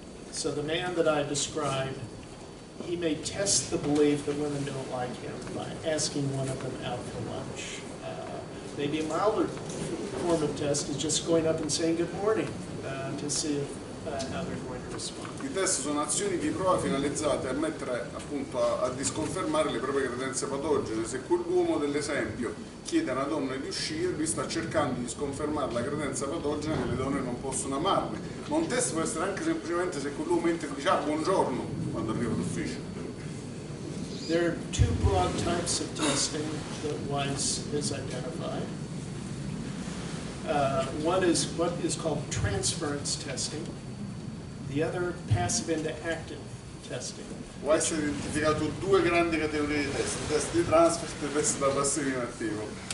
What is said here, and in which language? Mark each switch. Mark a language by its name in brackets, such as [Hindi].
[English] So the man that I described, he may test the belief that women don't like him by asking one of them out for lunch. Maybe a milder form of test is just going up and saying good morning to see if, how they're going to respond. [Italian] I test sono azioni di prova finalizzate a mettere appunto a disconfermare le proprie credenze patogene. Se quell'uomo dell'esempio chiede a una donna di uscire, lui sta cercando di sconfermare la credenza patogena che le donne non possono amarle. Ma un test può essere anche semplicemente se quell'uomo entra e dice buongiorno quando arriva all'ufficio. [English] There are two broad types of testing that Weiss has identified. One is what is called transference testing. The other passive into active testing. [Italian] Weiss ha identificato due grandi categorie di test, test di transfer e test da passivo in attivo.